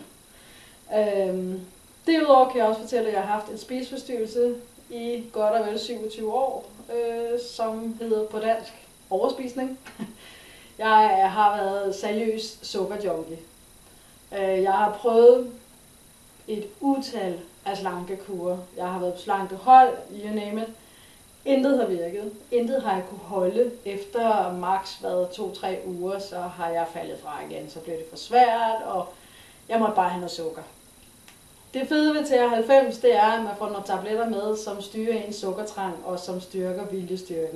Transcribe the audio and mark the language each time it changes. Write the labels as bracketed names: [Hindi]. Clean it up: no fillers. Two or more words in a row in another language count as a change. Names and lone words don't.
[Danish] Derudover kan jeg også fortælle, at jeg har haft en spiseforstyrrelse i godt og vel 27 år, som hedder på dansk overspisning. Jeg har været seriøs sukkerjunkie. Jeg har prøvet et utal af slankekurer. Jeg har været på slankehold, [English] you name it. [Danish] Intet har virket. Intet har jeg kunne holde. Efter maks 2-3 uger, så har jeg faldet fra igen. Så blev det for svært, og jeg måtte bare have noget sukker. Det fede ved TR90, det er, at man får nogle tabletter med, som styrer ens sukkertrang og som styrker viljestyrken.